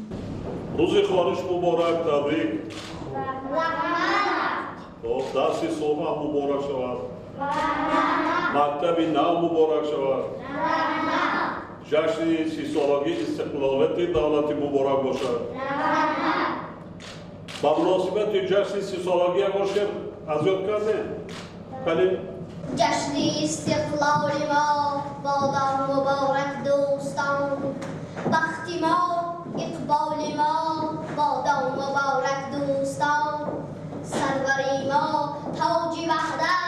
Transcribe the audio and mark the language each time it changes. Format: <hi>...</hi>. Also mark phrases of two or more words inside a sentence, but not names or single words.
<tg>рӯзи хуаниш муборак, табрик. дарси соҳа муборак шавад. мактаби нав муборак шавад. ҷашни 30-солагии истиқлолияти давлатӣ муборак бошад. ба муносибати ҷашни 30-солагӣ ягон шеър аз ёд кардем.</tg> <fa>جشن استقلال ما بادم مبارک دوستان بخت ما اقبال ما بادم مبارک دوستان سروری ما تاج وحدت</fa>